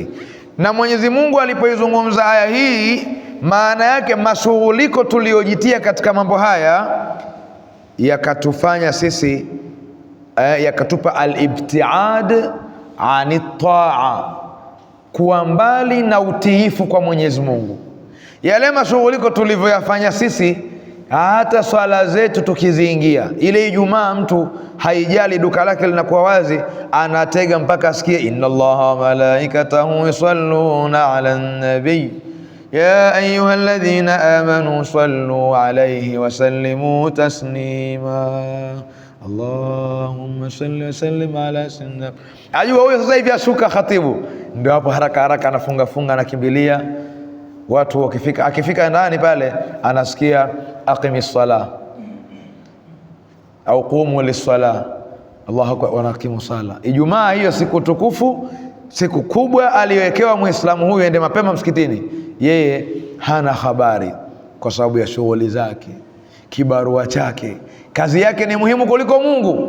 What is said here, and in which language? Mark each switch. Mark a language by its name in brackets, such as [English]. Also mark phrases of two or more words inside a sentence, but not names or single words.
[Swahili] Na Mwenyezi Mungu alipoizungumza aya hii, maana yake mashughuliko tuliojitia katika mambo haya yakatufanya sisi yakatupa [Arabic] الابتعاد عن الطاعة, [Swahili] kuwa mbali na utiifu kwa Mwenyezi Mungu. Yale mashughuliko tulivyoyafanya sisi, hata swala zetu tukiziingia, ile Ijumaa mtu haijali duka lake linakuwa wazi, anatega mpaka asikie [Arabic] إن الله وملائكته يصلون على النبي يا أيها الذين آمنوا صلوا عليه وسلموا تسليما اللهم صل وسلم على سيدنا. [Swahili] Ajua huyo sasa hivi ashuka khatibu, ndio hapo haraka haraka anafunga anakimbilia watu. Akifika ndani pale anasikia [Arabic] أقم الصلاة [Swahili] au [Arabic] قوموا للصلاة، الله أكبر, [Swahili] wanakimu sala. Ijumaa hiyo siku tukufu, siku kubwa aliyowekewa Muislamu huyu ende mapema msikitini, yeye hana habari kwa sababu ya shughuli zake, kibarua chake, kazi yake ni muhimu kuliko Mungu.